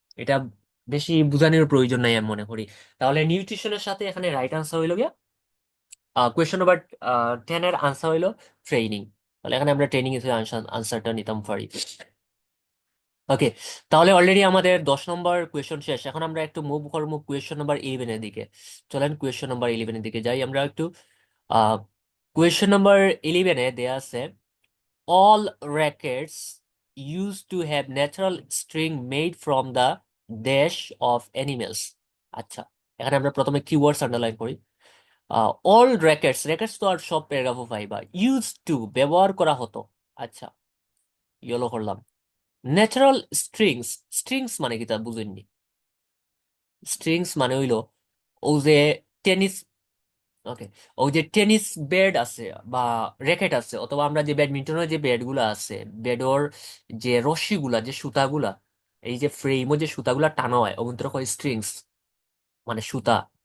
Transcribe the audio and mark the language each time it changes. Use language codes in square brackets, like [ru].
[bn] এটা বেশি বুঝানোর প্রয়োজন নাই আমি মনে করি। তাহলে নিউট্রিশনের সাথে এখানে রাইট আনসার হইলো গিয়া কোয়েশ্চন নাম্বার 10 এর আনসার হইলো ট্রেনিং। তাহলে এখানে আমরা ট্রেনিং হিসেবে আনসারটা নিতাম পারি। ওকে, তাহলে অলরেডি আমাদের 10 নম্বর কোয়েশ্চন শেষ। এখন আমরা একটু মুভ করবো কোয়েশ্চন নাম্বার 11 এর দিকে। চলেন কোয়েশ্চন নাম্বার 11 এর দিকে যাই আমরা একটু। কোয়েশ্চন নাম্বার 11 এ দেয়া আছে, [en] all rackets used to have natural string made from the dash of animals। [bn] আচ্ছা, এখানে আমরা প্রথমে কিওয়ার্ডস আন্ডারলাইন করি। অল র্যাকেটস, র্যাকেটস তো আর সব প্যারাগ্রাফও পাইবা, ইউজ টু ব্যবহার করা হতো। আচ্ছা, ইয়েলো করলাম। ন্যাচারাল স্ট্রিংস, স্ট্রিংস মানে কি তা বুঝেননি? স্ট্রিংস মানে হইলো ও যে টেনিস, ওকে, ওই যে টেনিস ব্যাট আছে বা র্যাকেট আছে, অথবা আমরা যে ব্যাডমিন্টনের যে ব্যাট গুলা আছে, ব্যাটর যে রশ্মিগুলা, যে সুতাগুলা, এই যে ফ্রেমও যে সুতাগুলা টানা হয় অভ্যন্তর হয় স্ট্রিংস, মানে সুতা।